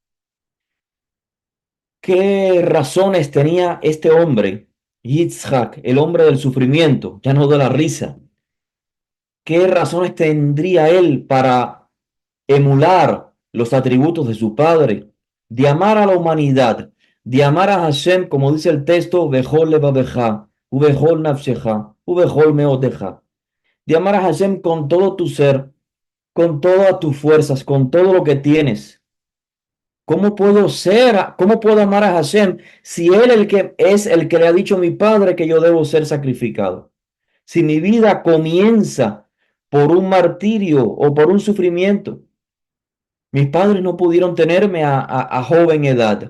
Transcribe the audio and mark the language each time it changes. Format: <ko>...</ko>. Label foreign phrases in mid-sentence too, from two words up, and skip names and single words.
<es>¿Qué razones tenía este hombre, Yitzhak, el hombre del sufrimiento, ya no de la risa? ¿Qué razones tendría él para emular los atributos de su padre, de amar a la humanidad, de amar a Hashem, como dice el texto,</es> <he>בכל לבבך, ובכל נפשך, ובכל מאדך,</he> <es>de amar a Hashem con todo tu ser, con todas tus fuerzas, con todo lo que tienes? ¿Cómo puedo amar a Hashem si él es el que le ha dicho a mi padre que yo debo ser sacrificado? Si mi vida comienza por un martirio o por un sufrimiento, mis padres no pudieron tenerme a joven edad.</es>